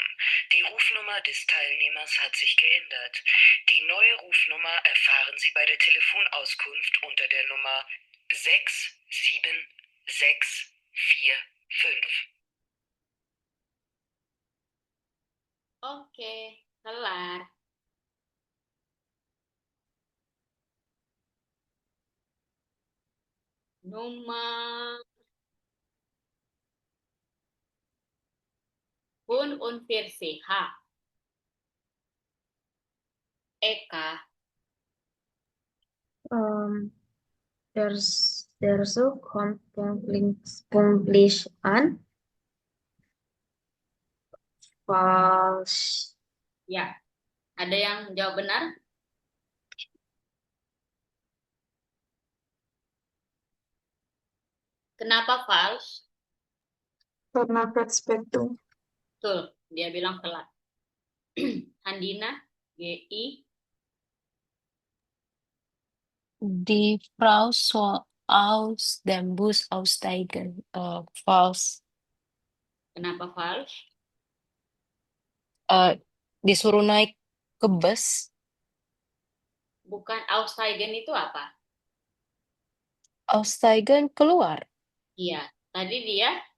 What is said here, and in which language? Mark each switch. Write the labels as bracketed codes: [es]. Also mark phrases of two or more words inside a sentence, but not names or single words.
[de] Die Rufnummer des Teilnehmers hat sich geändert. Die neue Rufnummer erfahren Sie bei der Telefonauskunft unter der Nummer 67645. [id] Oke, kelar. Nummer Bun Unvirsi H. Eka. [de] Der Zug kommt pünktlich an. Falsch. [id] Ya, ada yang jawab benar? Kenapa false? Karena verspätung. Betul, dia bilang telat. Handina, GI. [de] Die Frau soll aus dem Bus aussteigen. [id] False. Kenapa false? Disuruh naik ke bus. Bukan aussteigen itu apa? Aussteigen keluar. Iya, tadi dia